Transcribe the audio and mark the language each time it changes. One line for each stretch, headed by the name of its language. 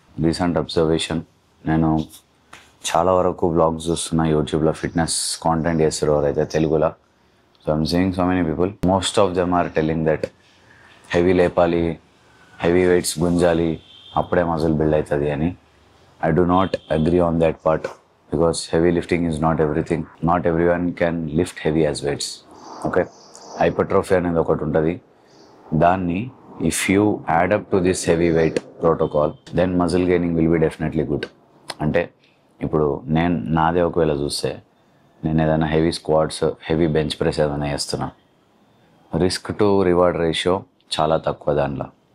Telugu: Recent observation, నేను చాలా వరకు బ్లాగ్స్ చూస్తున్నా యూట్యూబ్లో, ఫిట్నెస్ కాంటెంట్ చేస్తారు ఎవరైతే తెలుగులో.
English: so I'm seeing so many people, most of them are telling that
Telugu: heavy లేపాలి, హెవీ వెయిట్స్ గుంజాలి, అప్పుడే మజిల్ బిల్డ్ అవుతుంది అని.
English: I do not agree on that part because heavy lifting is not everything. Not everyone can lift heavy as weights. Okay? Hypertrophy
Telugu: అనేది ఒకటి ఉంటుంది.
English: దాన్ని if you add up to this heavy weight protocol, then muscle gaining will be definitely good.
Telugu: అంటే ఇప్పుడు నాదే ఒకవేళ చూస్తే నేను ఏదైనా heavy squats, heavy bench press ఏదైనా చేస్తున్నా, రిస్క్ టు రివార్డ్ రేషియో చాలా తక్కువ దాంట్లో.